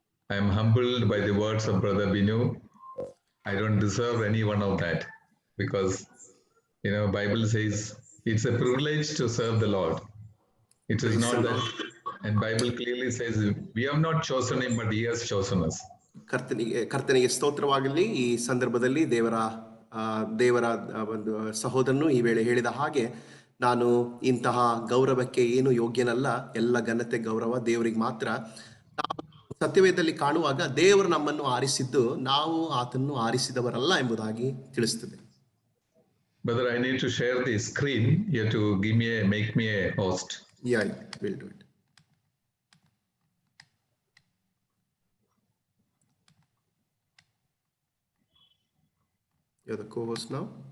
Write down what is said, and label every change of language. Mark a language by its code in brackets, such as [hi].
[en] I am humbled by the words of Brother Binu. I don't deserve any one of that because, Bible says it's a privilege to serve the Lord. It is not that, and Bible clearly says we have not chosen him, but he has chosen us. [kn] ಕರ್ತನಿಗೆ ಸ್ತೋತ್ರವಾಗಲಿ. ಈ ಸಂದರ್ಭದಲ್ಲಿ ದೇವರ ಒಂದು ಸಹೋದರನು ಈ ವೇಳೆ ಹೇಳಿದ ಹಾಗೆ, ನಾನು ಇಂತಹ ಗೌರವಕ್ಕೆ ಏನು ಯೋಗ್ಯನಲ್ಲ. ಎಲ್ಲ ಘನತೆ ಗೌರವ ದೇವರಿಗೆ ಮಾತ್ರ. ನಾವು ಸತ್ಯವೇದದಲ್ಲಿ ಕಾಣುವಾಗ ದೇವರು ನಮ್ಮನ್ನು ಆರಿಸಿದ್ದು ನಾವು ಆತನ್ನು ಆರಿಸಿದವರಲ್ಲ ಎಂಬುದಾಗಿ ತಿಳಿಸುತ್ತದೆ. [en] Brother, I need to share the screen. You have to make me a host. Yeah, we'll do it. You're the co-host now?